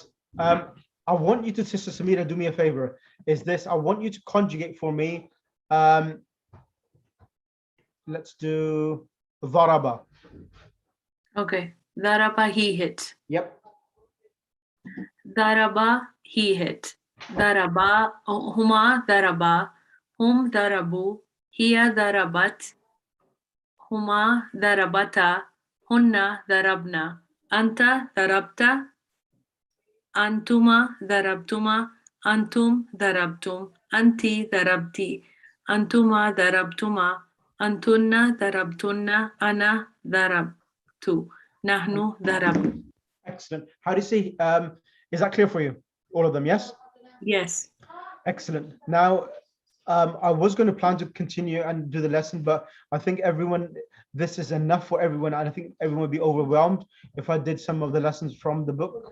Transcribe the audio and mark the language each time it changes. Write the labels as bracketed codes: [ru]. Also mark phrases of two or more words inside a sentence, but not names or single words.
[en] I want you to, Sister Samira, do me a favor. I want you to conjugate for me. Let's do Dharaba. Okay. Daraba, he hit. Yep. Daraba, he hit. [ar] ضرب هما ضربا هم ضربوا هي ضربت هما ضربتا هن ضربن أنت ضربت أنتما ضربتما أنتم ضربتم أنت ضربت أنتما ضربتما أنتن ضربتن, أنا ضربت نحن ضرب. [en] Excellent. How do you say, is that clear for you? All of them, yes? Yes. Excellent. Now, I was going to plan to continue and do the lesson, but I think this is enough for everyone. And I think everyone would be overwhelmed if I did some of the lessons from the book.